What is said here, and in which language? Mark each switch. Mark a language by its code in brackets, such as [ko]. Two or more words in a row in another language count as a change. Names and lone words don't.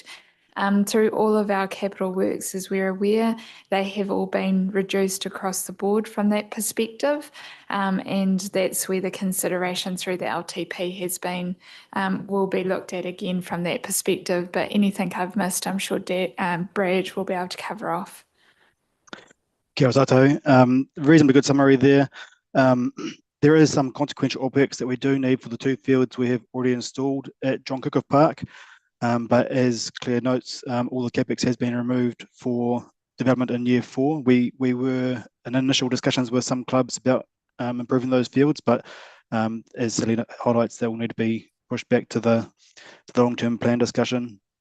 [en] Through all of our capital works, as we're aware, they have all been reduced across the board from that perspective, and that's where the consideration through the LTP has been, will be looked at again from that perspective, but anything I've missed, I'm sure Brad will be able to cover off. [mi] Kia ora tātou. [en] Reasonably good summary there. There is some consequential OPEX that we do need for the 2 fields we have already installed at John Cookhoff Park. But as Claire notes, all the CapEx has been removed for development in year 4. We were in initial discussions with some clubs about improving those fields, but as Selena highlights, they will need to be pushed back to the long-term plan discussion.